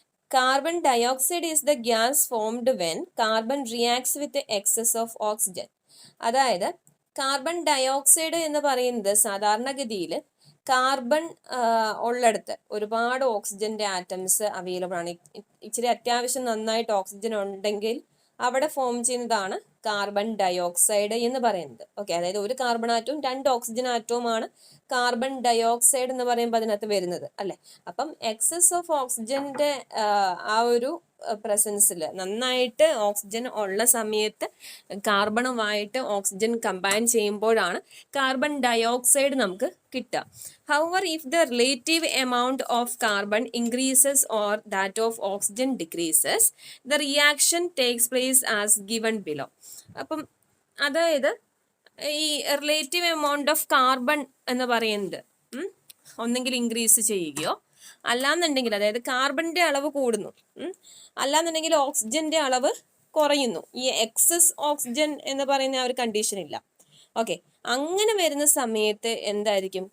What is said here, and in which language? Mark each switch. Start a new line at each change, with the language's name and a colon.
English: Carbon dioxide is the gas formed when carbon reacts with the excess of oxygen.
Malayalam: അതായത് carbon dioxide എന്ന് പറയുന്നത് സാധാരണഗതിയിൽ carbon ഉള്ളിടത്ത് ഒരുപാട് ഓക്സിജന്റെ ആറ്റംസ് അവൈലബിൾ ആണ്. ഇച്ചിരി അത്യാവശ്യം നന്നായിട്ട് ഓക്സിജൻ ഉണ്ടെങ്കിൽ അവിടെ ഫോം ചെയ്യുന്നതാണ് കാർബൺ ഡയോക്സൈഡ് എന്ന് പറയുന്നത്. ഓക്കെ, അതായത് ഒരു കാർബൺ ആറ്റവും രണ്ട് ഓക്സിജൻ ആറ്റവുമാണ് കാർബൺ ഡയോക്സൈഡ് എന്ന് പറയുമ്പോൾ അതിനകത്ത് വരുന്നത് അല്ലെ. അപ്പം എക്സസ് ഓഫ് ഓക്സിജന്റെ ആ ഒരു പ്രസൻസിൽ നന്നായിട്ട് ഓക്സിജൻ ഉള്ള സമയത്ത് കാർബണുമായിട്ട് ഓക്സിജൻ കമ്പൈൻ ചെയ്യുമ്പോഴാണ് കാർബൺ ഡയോക്സൈഡ് നമുക്ക് കിട്ടുക.
English: However, if the relative amount of carbon increases or that of oxygen decreases, the reaction takes place as given below.
Malayalam: അപ്പം അതായത് ഈ റിലേറ്റീവ് എമൗണ്ട് ഓഫ് കാർബൺ എന്ന് പറയുന്നത് ഒന്നെങ്കിൽ ഇൻക്രീസ് ചെയ്യുകയോ അല്ലാന്നുണ്ടെങ്കിൽ, അതായത് കാർബണിന്റെ അളവ് കൂടുന്നു, അല്ലാന്നുണ്ടെങ്കിൽ ഓക്സിജന്റെ അളവ് കുറയുന്നു. ഈ എക്സസ് ഓക്സിജൻ എന്ന് പറയുന്ന ആ ഒരു കണ്ടീഷൻ ഇല്ല. ഓക്കെ, അങ്ങനെ വരുന്ന സമയത്ത് എന്തായിരിക്കും?